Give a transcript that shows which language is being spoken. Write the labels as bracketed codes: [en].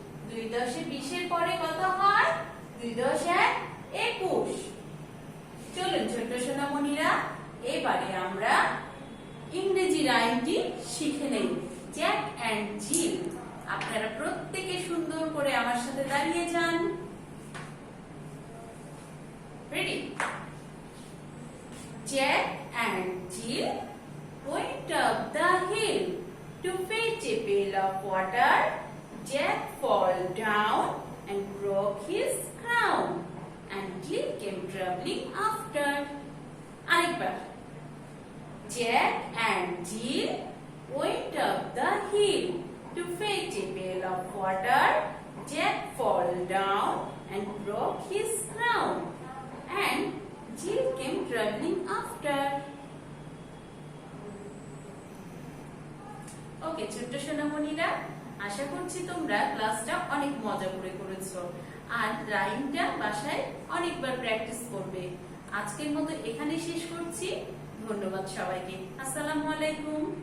[bn] 2 10 20 এর পরে কত হয়? 2 10 1 21। চলুন ছোট্ট সোনামণিরা, এবারে আমরা ইংরেজি রাইমটি শিখে নেই। জ্যাক এন্ড জিল। আপনারা প্রত্যেকে সুন্দর করে আমার সাথে দাঁড়িয়ে যান। Ready? [en] Jack and Jill went up the hill to fetch a pail of water. Jack fell down and broke his crown, and Jill came traveling after. [bn] আরেকবার, [en] Jack and Jill went up the hill to fetch a pail of water. Jack fell down and broke his crown, and Jill came traveling after. [bn] ওকে ছোট্ট সোনামণিরা, আশা করছি তোমরা ক্লাসটা অনেক মজা করে করেছো আর রাইমটা বাসায় অনেকবার প্র্যাকটিস করবে। আজকের মতো এখানে শেষ করছি। ধন্যবাদ সবাইকে। আসসালামু আলাইকুম।